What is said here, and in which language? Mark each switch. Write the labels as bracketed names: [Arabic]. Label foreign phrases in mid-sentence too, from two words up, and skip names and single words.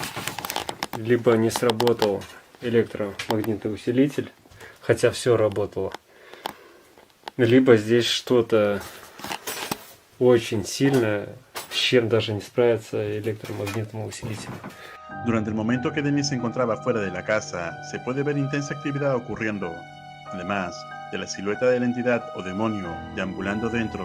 [Russian] Либо не сработал электромагнитный усилитель, хотя все работало. Либо здесь что-то очень сильное, с чем даже не справится электромагнитному усилителю. [Spanish] Durante el momento que Dennis se encontraba fuera de la casa, se puede ver intensa actividad ocurriendo, además de la silueta de la entidad o demonio deambulando dentro.